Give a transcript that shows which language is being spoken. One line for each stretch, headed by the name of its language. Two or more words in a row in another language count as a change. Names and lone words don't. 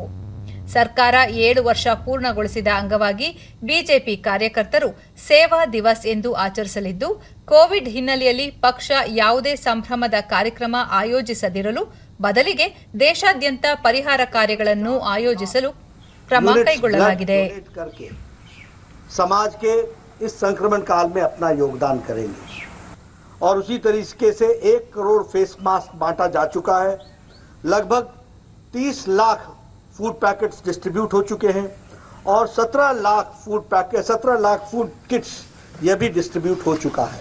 Kannada: ಸರ್ಕಾರ 7 ವರ್ಷ ಪೂರ್ಣಗೊಳಿಸಿದ ಅಂಗವಾಗಿ ಬಿಜೆಪಿ ಕಾರ್ಯಕರ್ತರು ಸೇವಾ ದಿವಸ್ ಎಂದು ಆಚರಿಸಲಿದ್ದು, ಕೋವಿಡ್ ಹಿನ್ನೆಲೆಯಲ್ಲಿ ಪಕ್ಷ ಯಾವುದೇ ಸಂಭ್ರಮದ ಕಾರ್ಯಕ್ರಮ ಆಯೋಜಿಸದಿರಲು ಬದಲಿಗೆ ದೇಶಾದ್ಯಂತ ಪರಿಹಾರ ಕಾರ್ಯಗಳನ್ನು ಆಯೋಜಿಸಲು ಕ್ರಮ ಕೈಗೊಳ್ಳಲಾಗಿದೆ.
Hindi: समाज के इस संक्रमण काल में अपना योगदान करेंगे और उसी तरीके से 1 करोड़
English: face mask
Hindi: बांटा जा चुका है. लगभग 30 लाख
English: food packets distribute
Hindi: हो चुके हैं और 17 लाख
English: food kits
Hindi: यह भी डिस्ट्रीब्यूट हो चुका है.